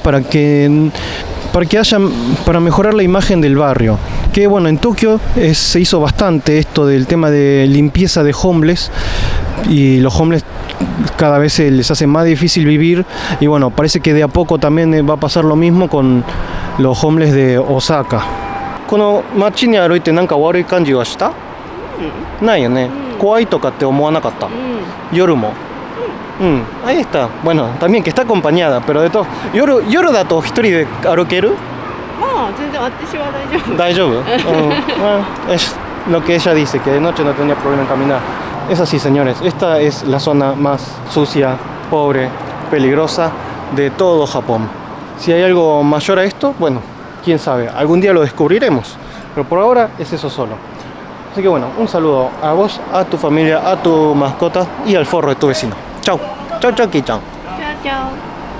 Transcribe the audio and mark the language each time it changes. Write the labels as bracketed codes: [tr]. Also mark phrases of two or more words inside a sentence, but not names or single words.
[es] Para mejorar la imagen del barrio. Que bueno, en Tokio se hizo bastante esto del tema de limpieza de homeless y los homeless cada vez se les hace más difícil vivir y bueno, parece que de a poco también va a pasar lo mismo con los homeless de Osaka. [ja] この街に歩いてなんか悪い感じはした？ないよね。怖いとかって思わなかった。夜も。 [es] ahí está. Bueno, también que está acompañada, pero de todo. [ja] 夜だと一人で歩ける？まあ全然私は [es] 大丈夫。Es lo que ella dice, que de noche no tenía problema en caminar. Es así, señores. Esta es la zona más sucia, pobre, peligrosa de todo Japón. Si hay algo mayor a esto, bueno, quién sabe. Algún día lo descubriremos. Pero por ahora es eso solo. Así que bueno, un saludo a vos, a tu familia, a tu mascota y al forro de tu vecino. Chau. Chau, chau, Ki-chan. Chao, chao.